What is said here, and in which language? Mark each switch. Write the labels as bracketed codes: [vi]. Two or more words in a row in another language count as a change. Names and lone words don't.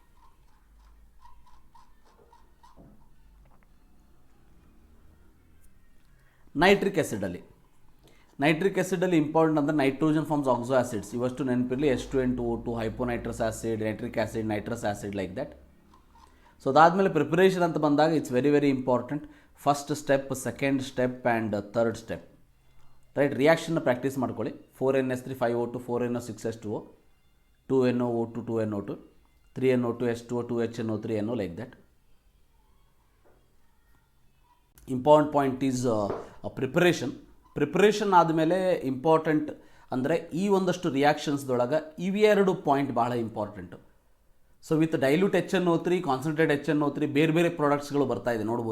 [en] nitric acidalli important [kn] ಅಂದರೆ [en] nitrogen forms oxo acids, [kn] ಇವಷ್ಟು ನೆನಪಿರಲಿ. [en] H2N2O2, hyponitrous acid, nitric acid, nitrous acid, like that. [kn] ಸೊ ಅದಾದಮೇಲೆ ಪ್ರಿಪರೇಷನ್ ಅಂತ ಬಂದಾಗ [en] it's very very important. first step, second step and third step, right. reactionna practice [kn] ಮಾಡ್ಕೊಳ್ಳಿ. 4NH3 5O2, 4NO6H2O, 2NOO2 2NO2, 3NO2 H2O, 2HNO 3NO, [en] like that. important point is preparation [kn] ಆದಮೇಲೆ ಇಂಪಾರ್ಟೆಂಟ್ ಅಂದರೆ ಈ ಒಂದಷ್ಟು ರಿಯಾಕ್ಷನ್ಸ್ದೊಳಗೆ ಇವೆರಡು ಪಾಯಿಂಟ್ ಭಾಳ ಇಂಪಾರ್ಟೆಂಟು. [en] so with dilute HNO3, concentrate HNO3, [kn] ಬೇರೆ ಬೇರೆ ಪ್ರಾಡಕ್ಟ್ಸ್ಗಳು ಬರ್ತಾ ಇದೆ ನೋಡ್ಬೋದು.